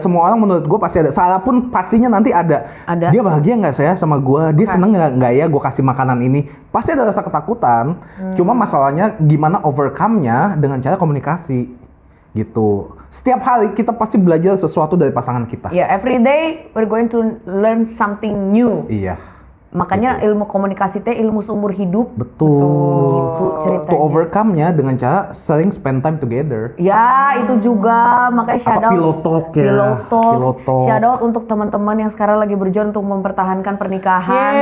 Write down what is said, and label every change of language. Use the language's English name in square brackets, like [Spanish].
[Indonesian] Semua orang menurut gue pasti ada. Salah pun pastinya nanti ada. Ada. Dia bahagia nggak saya sama gue? Dia seneng nggak ya gue kasih makanan ini? Pasti ada rasa ketakutan. Cuma masalahnya gimana overcome-nya dengan cara komunikasi gitu. Setiap hari kita pasti belajar sesuatu dari pasangan kita. [English] Ya, every day we're going to learn something new. [Indonesian] Iya. Makanya ilmu komunikasi teh ilmu seumur hidup. Betul. Gitu ceritanya. To overcome-nya dengan cara sering [English] spend time together. [Indonesian] Ya, itu juga makanya shout out. [English] Pillow talk ya. Pillow talk. Pillow talk. [Indonesian] Shout out untuk teman-teman yang sekarang lagi berjuang untuk mempertahankan pernikahan.